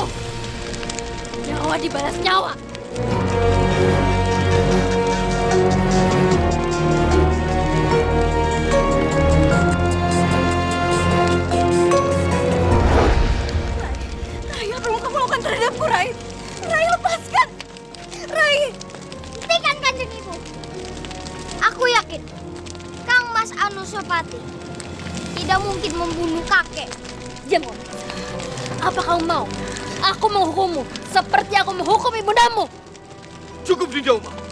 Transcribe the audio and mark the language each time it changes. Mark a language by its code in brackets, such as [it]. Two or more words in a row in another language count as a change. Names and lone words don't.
[id] Nyawa dibalas nyawa. Rai, apa yang kamu lakukan terhadapku, Rai? Rai, lepaskan! Rai! Hentikan, Kanjeng Ibu. Aku yakin Kang Mas Anusapati tidak mungkin membunuh kakek. Diam, kamu. Apa kamu mau? Aku menghukummu seperti aku menghukum ibundamu. Cukup, Dinda Uma.